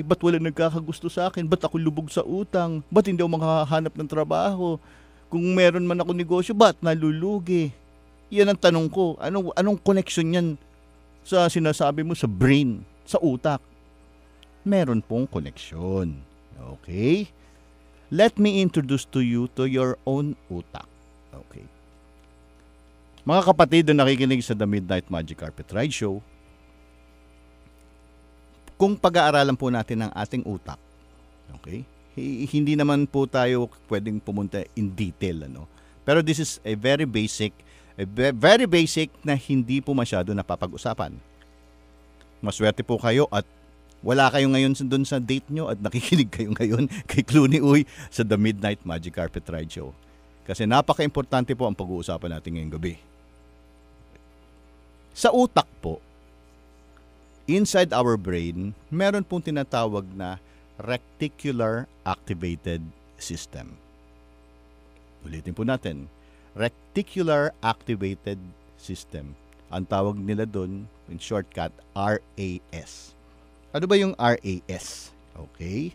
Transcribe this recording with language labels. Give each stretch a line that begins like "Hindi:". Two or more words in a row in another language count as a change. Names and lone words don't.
Filipino: Ba't wala nagkakagusto sa akin? Ba't ako lubog sa utang? Ba't hindi ako makahanap ng trabaho? Kung meron man ako negosyo, ba't nalulugi? Yan ang tanong ko. Anong connection yan sa sinasabi mo sa brain, sa utak? Meron pong connection. Okay?
English: Let me introduce to you to your own utak.
Filipino: Okay. Mga kapatid na nakikinig sa The Midnight Magic Carpet Ride Show, kung pag-aaralan po natin ang ating utak, okay? Hindi naman po tayo pwedeng pumunta
English: in detail,
Filipino: Pero
English: this is a very basic
Filipino: na hindi po masyado napapag-usapan. Maswerte po kayo at wala kayo ngayon doon sa date nyo at nakikinig kayo ngayon kay Clooney Uy sa The Midnight Magic Carpet Ride Show. Kasi napaka-importante po ang pag-uusapan natin ngayong gabi. Sa utak po,
English: inside our brain,
Filipino: meron pong tinatawag na
English: reticular activated system.
Filipino: Ulitin po natin.
English: Reticular activated system.
Filipino: Ang tawag nila doon,
English: in shortcut,
Filipino: RAS. Ano ba yung RAS? Okay.